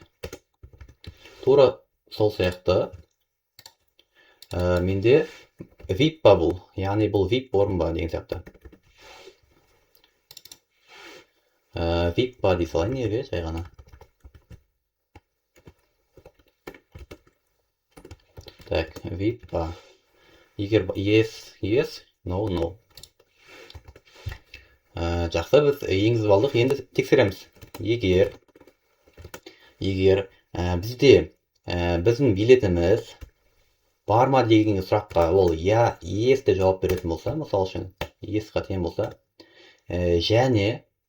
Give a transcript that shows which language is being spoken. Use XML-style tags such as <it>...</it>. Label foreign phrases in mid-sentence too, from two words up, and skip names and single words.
<kk>Тура сол сияқты. Менде VIP ба бұл? Яғни бұл VIP орын ба деген сияқты. VIP ба дей салайын неге жай ғана. Так, VIP ба.</kk> <en>Егер yes, yes, no, no.</en> <kk>Жақсы, біз енгізіп алдық. Енді тексереміз. Егер бізде біздің билетіміз бар ма деген сұраққа ол yes деп жауап беретін болса, мысал үшін yes-қа тең болса, және</kk>